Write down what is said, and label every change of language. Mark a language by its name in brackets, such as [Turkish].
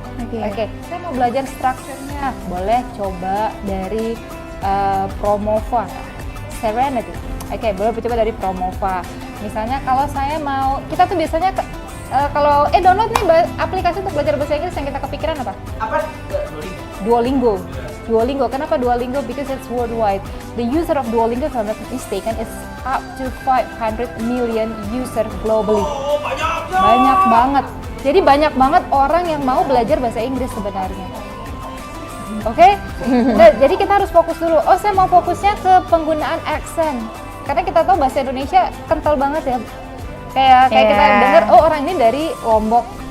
[Indonesian] Oke. Saya mau belajar strukturnya, boleh coba dari Promova, Serenity. Oke, boleh coba dari Promova. Misalnya kalau saya mau, kita tuh biasanya kalau download nih aplikasi untuk belajar bahasa Inggris yang kita kepikiran apa? Apa? [English] Duolingo. [Indonesian] Kenapa Duolingo? [English] Because it's worldwide. The user of Duolingo, if I'm not mistaken, is up to 500 million user globally. Oh, [Indonesian] Banyak banget. Jadi banyak banget orang yang mau belajar bahasa Inggris sebenarnya. Oke? Nah, jadi kita harus fokus dulu. Oh, saya mau fokusnya ke penggunaan accent. Karena kita tahu bahasa Indonesia kental banget ya. Kayak kita dengar, oh orang ini dari Lombok.